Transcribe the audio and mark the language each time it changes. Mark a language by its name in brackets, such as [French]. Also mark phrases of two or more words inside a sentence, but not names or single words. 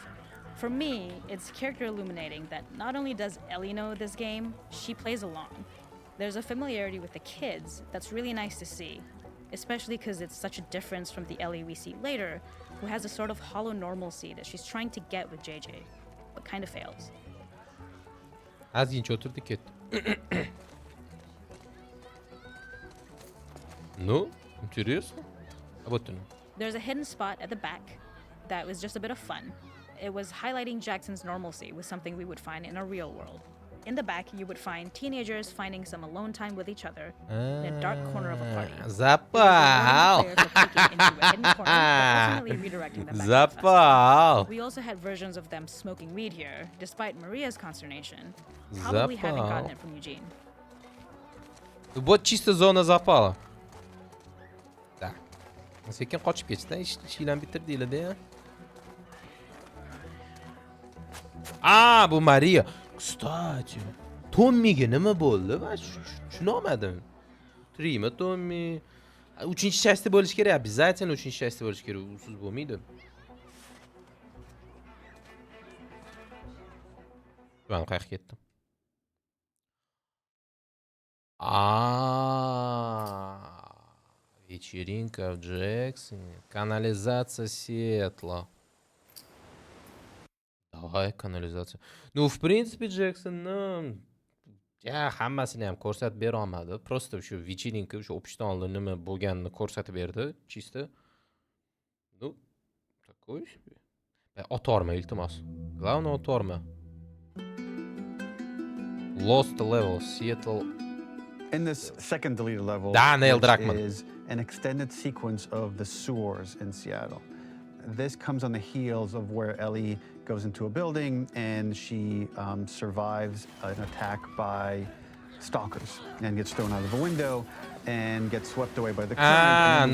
[English] For me, it's character illuminating that not only does Ellie know this game, she plays along. There's a familiarity with the kids that's really nice to see, especially because it's such a difference from the Ellie we see later, who has a sort of hollow normalcy that she's trying to get with JJ, but kind of fails. [Uzbek] Ozgincha o'tirdi ketdi. [Russian] Ну, интересно. Вот оно. [English] There's a hidden spot at the back that was just a bit of fun. It was highlighting Jackson's normalcy with something we would find in a real world. In the back, you would find teenagers finding some alone time with each other in a dark corner of a party. [Russian] Zapal. Zapal. [English] We also had versions of them smoking weed here, despite Maria's consternation, probably having gotten it from Eugene. [Russian] Вот чисто зона запала. Да. [Uzbek] Sekin qochib ketdi. Ishinglarni bitirdinglar-da. Bu Maria. Kстати, Tommiga nima bo'ldi? Men tushunolmadim. Trima Tommi. 3-части bo'lish kerak, обязательно 3-части bo'lish kerak. Usiz bo'lmaydi. Men qayerga ketdim? [Russian] Вечеринка в Джексоне. Канализация светла. Давай, kanalizatsiya. Ну, в принципе, [Uzbek] Jacksonni hammasini ham ko'rsatib bera olmadi. Просто shu вечеринка, shu o'qishdan oldin nima bo'lganini ko'rsatib berdi, [Russian] чисто. Ну, такой себе. [Uzbek] Otorma, iltimos. [Russian] Главное, otorma. [English] Lost level, Seattle. In this second deleted level, Daniel which Druckmann is an extended sequence of the sewers in Seattle. This comes on the heels of where Ellie goes into a building and she survives an attack by stalkers and gets thrown out of a window and gets swept away by the current.